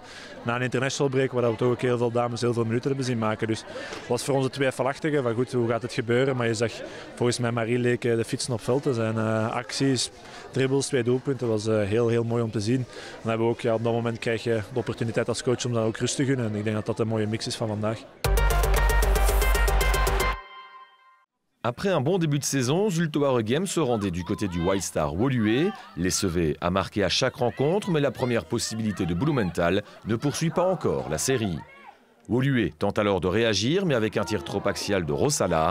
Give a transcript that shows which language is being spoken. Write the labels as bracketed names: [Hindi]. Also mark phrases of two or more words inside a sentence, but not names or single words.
[Dutch] Na een [English] international break [Dutch] waar we toch ook heel veel dames heel veel minuten hebben zien maken. Dus het was voor ons een twijfelachtige van goed, hoe gaat het gebeuren. Maar je zag, volgens mij Marie leek de fietsen op veld. Zijn acties, dribbles, 2 doelpunten. Dat was heel mooi om te zien. Dan hebben we ook, op dat moment krijg je de opportuniteit als coach om dat ook rust te gunnen. En ik denk dat dat een mooie mix is van vandaag. [French] Après un bon début de saison, Zulte Waregem se rendait du côté du White Star Woluwe. Les Sevets a marqué à chaque rencontre, mais la première possibilité de Blumenthal ne poursuit pas encore la série. Woluwe tente alors de réagir, mais avec un tir trop axial de Rosala.